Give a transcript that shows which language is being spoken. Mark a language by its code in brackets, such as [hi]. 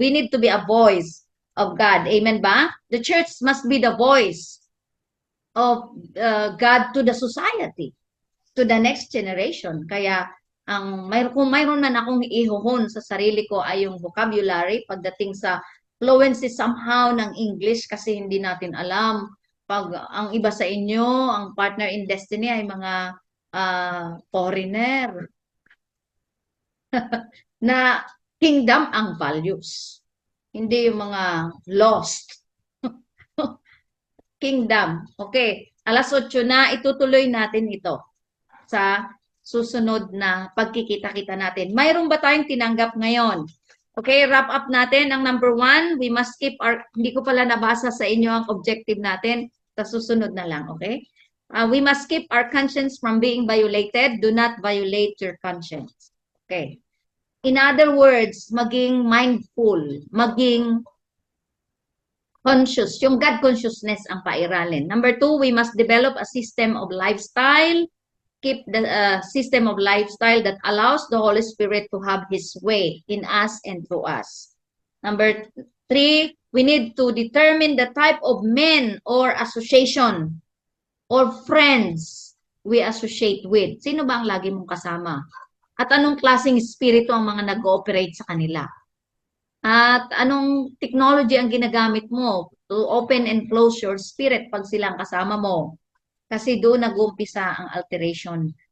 [en] We need to be a voice of God. Amen ba? The church must be the voice of God to the society, to the next generation. [tl] Kaya kung mayroon man akong ihuhon sa sarili ko ay yung vocabulary pagdating sa fluency somehow ng English kasi hindi natin alam pag ang iba sa inyo, ang partner in destiny ay mga foreigner na kingdom ang values. Hindi yung mga lost. Kingdom. Okay. Alas 8 na, itutuloy natin ito sa susunod na pagkikita-kita natin. Mayroon ba tayong tinanggap ngayon? Okay, wrap up natin. Ang number 1, [en] we must keep [tl] hindi ko pala nabasa sa inyo ang objective natin. Sa susunod na lang, okay? [en] We must keep our conscience from being violated. Do not violate your conscience. Okay. In other words, [tl] maging mindful, maging conscious. Yung God consciousness ang pairalin. [en] Number 2, we must develop a system of lifestyle. Keep the system of lifestyle that allows the Holy Spirit to have His way in us and through us. Number 3, we need to determine the type of men or association or friends we associate with. [tl] Sino ba ang lagi mong kasama? At anong klaseng espiritu ang mga nag-ooperate sa kanila? At anong technology ang ginagamit mo [en] to open and close your spirit [tl] pag silang kasama mo? Kasi doon nag-uumpisa ang alteration.